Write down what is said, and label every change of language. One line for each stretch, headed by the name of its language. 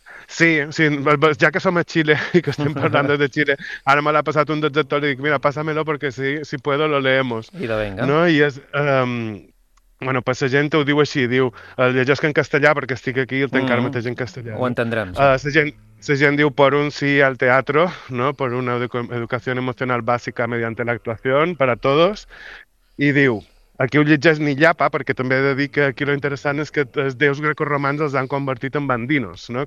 Catalan: Sí, ja que som a Xile i que estem parlant de Xile, ara me l'ha passat un dels actors i dic, mira,
Spanish: pásamelo
Catalan: perquè
Spanish: si puedo lo leemos.
Catalan: I de venga. No? I és, bueno, pues la gent ho diu així, diu, el llegesc en castellà perquè estic aquí i el tenc ara mateix en castellà. Ho entendrem. Sí. La gent diu,
Spanish: por un sí al teatro, ¿no? Por una educación emocional básica mediante la actuación para todos.
Catalan: I diu, aquí ho llegeix ni llapa, perquè també he de dir que aquí lo interessant és que els déus grecoromans els han convertit en bandinos, no?